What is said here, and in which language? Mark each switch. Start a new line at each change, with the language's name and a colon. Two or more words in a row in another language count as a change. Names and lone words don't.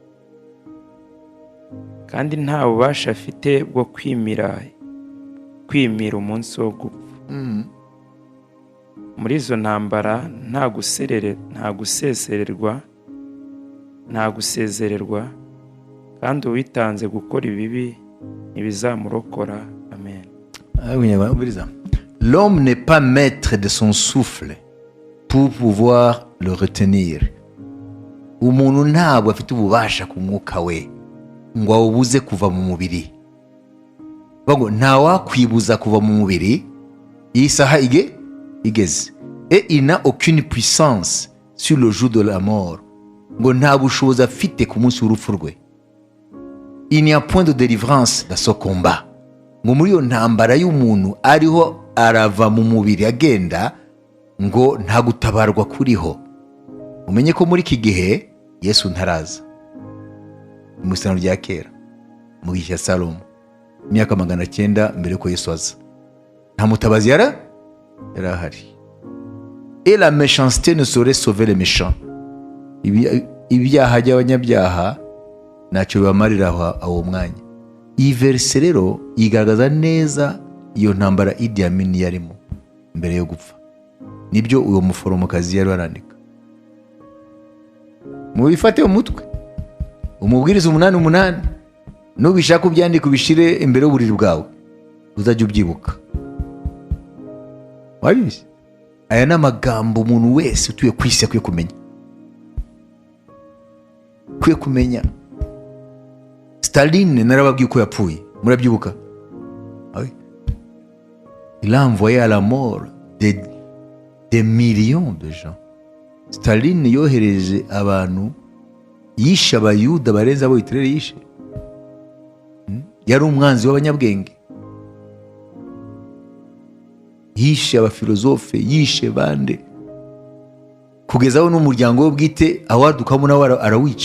Kinyarwanda: Kandi nta bubasha afite bwo kwimira umunsi wo gupfa. Muri izo ntambara nta gusezererwa, kandi uwitanze gukora ibibi ntibizamurokora. Amen.
French: L'homme n'est pas maître de son souffle pour pouvoir le retenir.
Kinyarwanda: Umuntu ntabwo afite ububasha ku mwuka we ngo awubuze kuva mu mubiri. Ngo nta wakwibuza kuva mu mubiri iyi saha igeze.
French: Et il n'a aucune puissance sur le jour de la mort.
Kinyarwanda: Ngo nta bushobozi afite ku munsi w'urupfu rwe.
French: Il n'y a point de délivrance dans ce combat.
Kinyarwanda: Ngo muri iyo ntambara y'umuntu ariho arava mu mubiri agenda, ngo nta gutabarwa kuriho. Umenye ko muri iki gihe Yesu ntaraza. mu isano rya kera mu gihe cya Salomo, imyaka 900 mbere ko Yesu aza. Nta mutabazi yari ahari.
French: Et la méchanceté ne saurait sauver les méchants.
Kinyarwanda: Ibyaha by'abanyabyaha ntacyo bibamarira aho mwanya. Iyi verse rero igaragaza neza iyo ntambara Idi Amin yarimo mbere yo gupfa. Nibyo uwo muforomokazi yari arandika. Mubifate umutwe. Umubwiriza 8:8 nubishaka ubyandika ubishire imbere y'uburiri bwawe uzajya ubyibuka. Wabizi? Aya ni amagambo umuntu wese utuye ku isi akwiye kumenya. Staline narababwiye ko yapfuye, murabyibuka?
French: Il a envoyé à la mort des millions de gens.
Kinyarwanda: Staline yohereje abantu, yishe abayuda barenze abo Hitler yishe. Yari umwanzi w'abanyabwenge, yishe abafilozofe, yishe bande, kugezaho n'umuryango we bwite awadukamo nawe arawica.